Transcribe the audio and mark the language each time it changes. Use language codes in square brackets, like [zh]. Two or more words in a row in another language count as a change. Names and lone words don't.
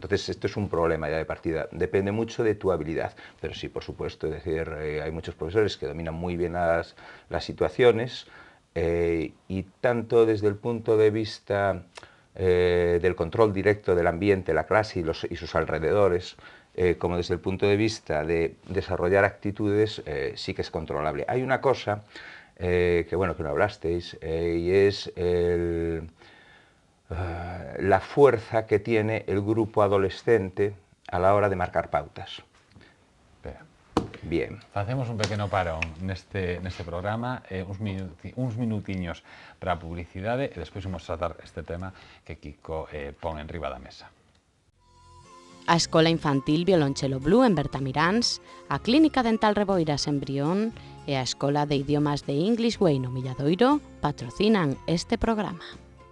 [es] Entonces esto es un problema ya de partida, depende mucho de tu habilidad, pero sí, por supuesto, es decir, hay muchos profesores que dominan muy bien las situaciones y tanto desde el punto de vista del control directo del ambiente, la clase y sus alrededores, como desde el punto de vista de desarrollar actitudes, sí que es controlable. Hay una cosa que bueno que no hablasteis y es la fuerza que tiene el grupo adolescente a la hora de marcar pautas. Bien. [gl] Facemos un pequeno parón neste programa, uns minutiños para a publicidade e despois vamos tratar este tema que Kiko pon en riba da mesa. A Escola Infantil Violonchelo Blue en Bertamiráns, a Clínica Dental Reboiras en Brión e a Escola de Idiomas de English Way no Milladoiro patrocinan este programa.